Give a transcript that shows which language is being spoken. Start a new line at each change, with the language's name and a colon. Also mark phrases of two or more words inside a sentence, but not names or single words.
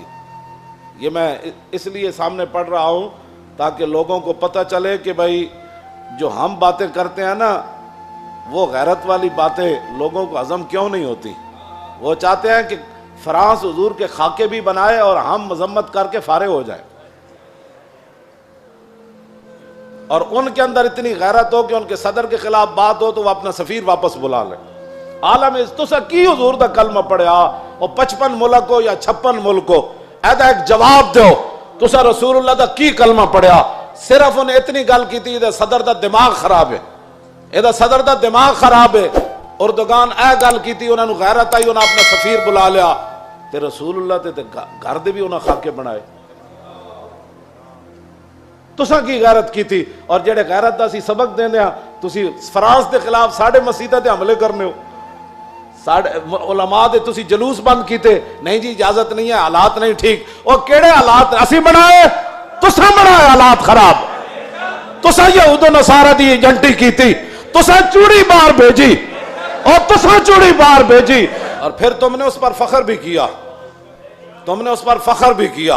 Urdu: یہ میں اس لیے سامنے پڑھ رہا ہوں تاکہ لوگوں کو پتہ چلے کہ بھائی جو ہم باتیں کرتے ہیں نا وہ غیرت والی باتیں لوگوں کو ہضم کیوں نہیں ہوتی. وہ چاہتے ہیں کہ فرانس حضور کے خاکے بھی بنائے اور ہم مذمت کر کے فارغ ہو جائیں, اور ان کے اندر اتنی غیرت ہو کہ ان کے صدر کے خلاف بات ہو تو وہ اپنا سفیر واپس بلا لیں.
Punjabi: عالم تسا کی حضور دا کلمہ پڑھیا اور 55 ملک ہو یا 56 ملک ہو، ایدا ایک جواب دو، تسا رسول اللہ دا کی کلمہ پڑھیا? صرف انہیں اتنی گل کی تھی صدر دا دماغ خراب ہے، ایدا صدر دا دماغ خراب ہے. اردگان اے گل کی تھی، انہوں نے غیرت آئی، انہیں اپنا سفیر بلا لیا تے رسول اللہ تے گھر دے بھی انہیں خاکے بنائے. تسا کی غیرت کی تھی? اور جیڑے غیرت دا سی سبق دیندے ہاں، تسی فرانس کے خلاف ساڈے مسیتاں تے حملے کرنے ہو، ساڈے علما دے تسی جلوس بند کیتے,
Urdu: نہیں جی اجازت نہیں ہے، حالات نہیں ٹھیک.
Punjabi: اور کیڑے حالات اسی بنائے؟ تسا بنائے حالات خراب. تسا یہود نصاریٰ دی ایجنٹی کی تھی، تسا چوڑی باہر بھیجی اور تسا چوڑی باہر بھیجی,
Urdu: اور پھر تم نے اس پر فخر بھی کیا، تم نے اس پر فخر بھی کیا.